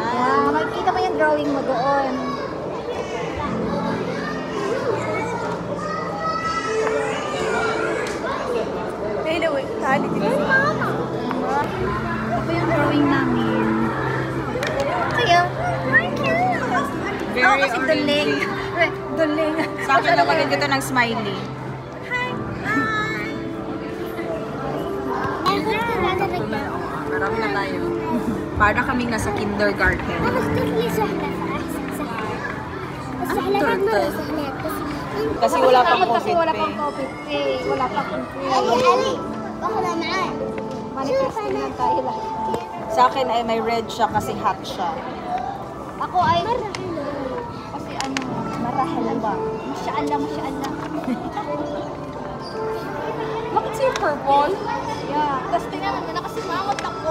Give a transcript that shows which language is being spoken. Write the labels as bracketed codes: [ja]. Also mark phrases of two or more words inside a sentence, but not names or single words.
[tl] Yeah, makikita mo yung drawing mo doon. Anyway, tali dito. Ito yung drawing namin. Kaya, [en] thank you. Very [tl] Ako kasi duling. Duling. Sa akin naman din dito ng smiley. Marami na tayo. Para kaming nasa kindergarten. Kasi wala pang Kasi COVID wala pang eh. COVID eh. Wala pang COVID. [ar] علي علي باخذها معاي [tl] Manifesting lang tayo lahat. Sa akin ay may red siya kasi hot siya. Ako ay... Kasi ano, marahil ba? [ar] ما شاء الله، ما شاء الله. [tl] Bakit siya purple? Yeah. Tapos tingnan mo na kasi mangot ako.